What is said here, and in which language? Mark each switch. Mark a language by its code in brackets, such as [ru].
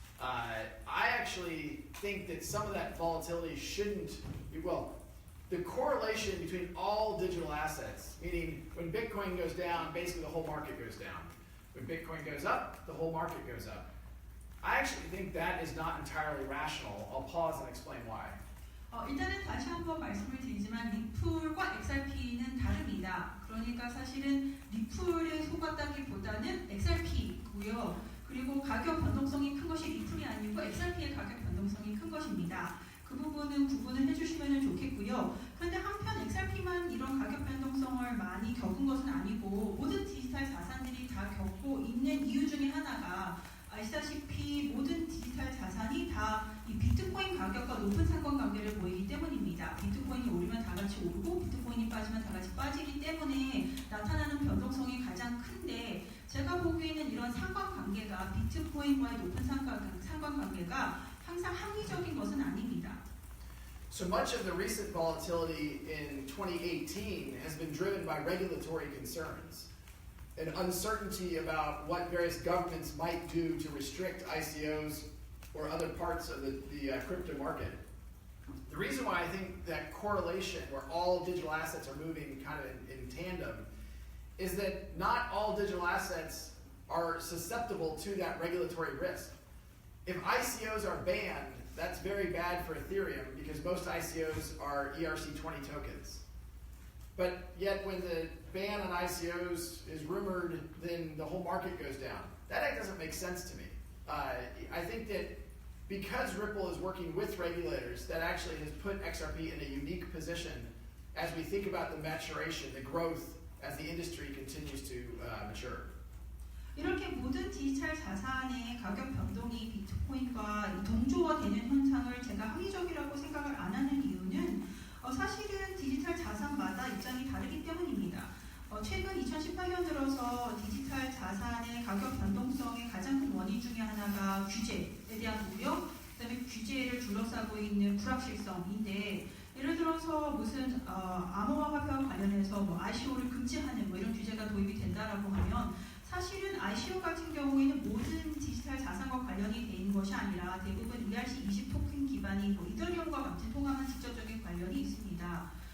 [en] I actually think that some of that volatility shouldn't, the correlation between all digital assets, meaning when Bitcoin goes down, basically the whole market goes down. When Bitcoin goes up, the whole market goes up. I actually think that is not entirely rational. I'll pause and explain why. [ko] 일단은 다시 한번 말씀을 드리지만 리플과 XRP는 다릅니다. 그러니까 사실은 리플에 속았다기보다는 XRP고요. 그리고 가격 변동성이 큰 것이 리플이 아니고 XRP의 가격 변동성이 큰 것입니다. 그 부분은 구분을 해주시면 좋겠고요. 그런데 한편 XRP만 이런 가격 변동성을 많이 겪은 것은 아니고 모든 디지털 자산들이 다 겪고 있는 이유 중에 하나가 아시다시피 모든 디지털 자산이 다 이 비트코인 가격과 높은 상관관계를 보이기 때문입니다. 비트코인이 오르면 다 같이 오르고 비트코인이 빠지면 다 같이 빠지기 때문에 나타나는 변동성이 가장 큰데 제가 보기에는 이런 상관관계가 비트코인과의 높은 상관관계가 항상 합리적인 것은 아닙니다. [en] So much of the recent volatility in 2018 has been driven by regulatory concerns and uncertainty about what various governments might do to restrict ICOs or other parts of the crypto market. The reason why I think that correlation where all digital assets are moving kind of in tandem is that not all digital assets are susceptible to that regulatory risk. If ICOs are banned, that's very bad for Ethereum because most ICOs are ERC20 tokens. But yet when the ban on ICOs is rumored, then the whole market goes down. That doesn't make sense to me. I think that because Ripple is working with regulators, that actually has put XRP in a unique position as we think about the maturation, the growth as the industry continues to mature. [ko] 이렇게 모든 디지털 자산의 가격 변동이 비트코인과 동조화되는 현상을 제가 합리적이라고 생각을 안 하는 이유는 사실은 디지털 자산마다 입장이 다르기 때문입니다. 최근 2018년 들어서 디지털 자산의 가격 변동성의 가장 큰 원인 중에 하나가 규제에 대한 우려, 그다음에 규제를 둘러싸고 있는 불확실성인데 예를 들어서 무슨 암호화폐와 관련해서 ICO를 금지하는 이런 규제가 도입이 된다라고 하면 사실은 ICO 같은 경우에는 모든 디지털 자산과 관련이 돼 있는 것이 아니라 대부분 ERC20 토큰 기반인 이더리움과 같은 통화만 직접적인 관련이 있습니다.